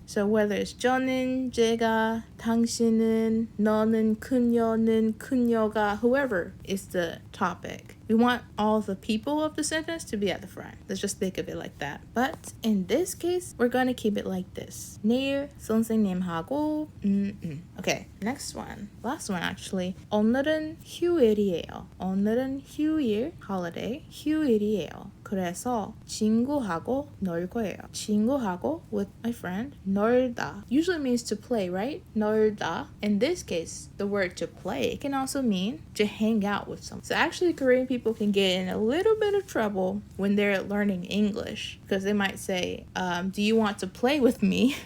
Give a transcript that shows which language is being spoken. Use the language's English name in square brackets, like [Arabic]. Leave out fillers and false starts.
[English] So whether it's [Korean] 저는, 제가, 당신은, 너는, 그녀는, 그녀가, [English] whoever is the topic, we want all the people of the sentence to be at the front. Let's just think of it like that. But in this case, we're going to keep it like this. [Korean] 내일 선생님하고 [English] Okay, next one. Last one actually. [Korean] 오늘은 휴일이에요. 오늘은 휴일, holiday, 휴일이에요. 그래서 친구하고 놀 거예요. [English] 친구하고, with my friend, 놀다 usually means to play, right? [Korean] 놀다. [English] In this case, the word to play can also mean to hang out with someone. So actually, Korean people can get in a little bit of trouble when they're learning English, because they might say, do you want to play with me?